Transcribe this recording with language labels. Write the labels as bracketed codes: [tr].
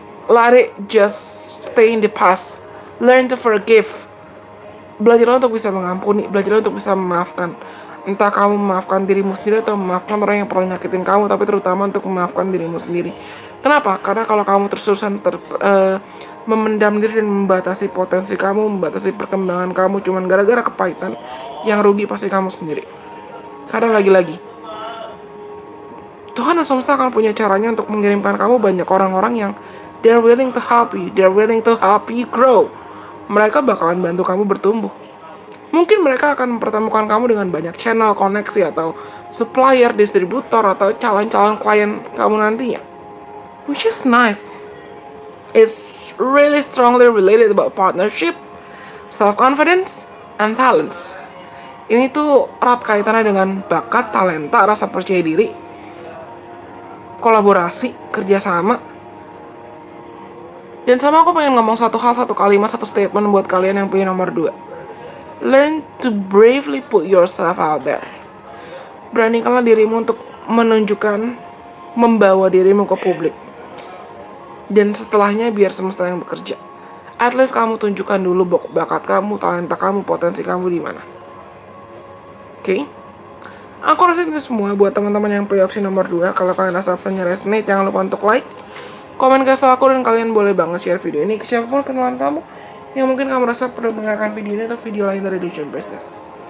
[en] Let it just stay in the past. Learn to forgive. [id] Belajarlah untuk bisa mengampuni, belajarlah untuk bisa memaafkan. Entah kamu memaafkan dirimu sendiri atau memaafkan orang yang pernah nyakitin kamu, tapi terutama untuk memaafkan dirimu sendiri. Kenapa? Karena kalau kamu terus-terusan memendam diri dan membatasi potensi kamu, membatasi perkembangan kamu cuman gara-gara kepahitan, yang rugi pasti kamu sendiri. Karena lagi-lagi, Tuhan dan semesta akan punya caranya untuk mengirimkan kamu banyak orang-orang yang [en] they're willing to help you, they're willing to help you grow. [id] Mereka bakalan bantu kamu bertumbuh. Mungkin mereka akan mempertemukan kamu dengan banyak channel, koneksi, atau supplier, distributor, atau calon-calon klien kamu nantinya. [en] Which is nice. It's really strongly related about partnership, self-confidence, and talents. [id] Ini tuh erat kaitannya dengan bakat, talenta, rasa percaya diri, kolaborasi, kerjasama. Dan sama aku pengen ngomong satu hal, satu kalimat, satu statement buat kalian yang punya nomor 2. [en] Learn to bravely put yourself out there. [id] Beranikanlah dirimu untuk menunjukkan, membawa dirimu ke publik. Dan setelahnya biar semesta yang bekerja. At least kamu tunjukkan dulu bakat kamu, talenta kamu, potensi kamu di mana. Oke? Aku rasa itu semua buat teman-teman yang punya opsi nomor 2. Kalau kalian rasa opsinya resonate, jangan lupa untuk like, komen ke aku, dan kalian boleh banget share video ini ke siapapun kenalan kamu yang mungkin kamu rasa perlu mendengarkan video ini atau video lain dari Illusion Business.